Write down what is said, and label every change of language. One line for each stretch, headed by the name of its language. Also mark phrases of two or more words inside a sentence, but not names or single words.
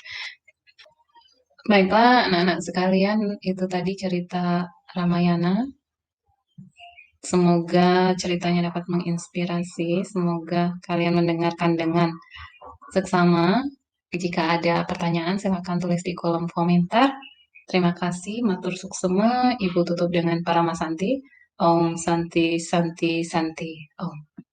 Indonesian: Baiklah, anak-anak sekalian, itu tadi cerita Ramayana. Semoga ceritanya dapat menginspirasi. Semoga kalian mendengarkan dengan seksama. Jika ada pertanyaan, silakan tulis di kolom komentar. Terima kasih,
Balinese: matur suksema.
Indonesian: Ibu tutup dengan para masanti.
Sanskrit: Om Santi Santi Santi. Om.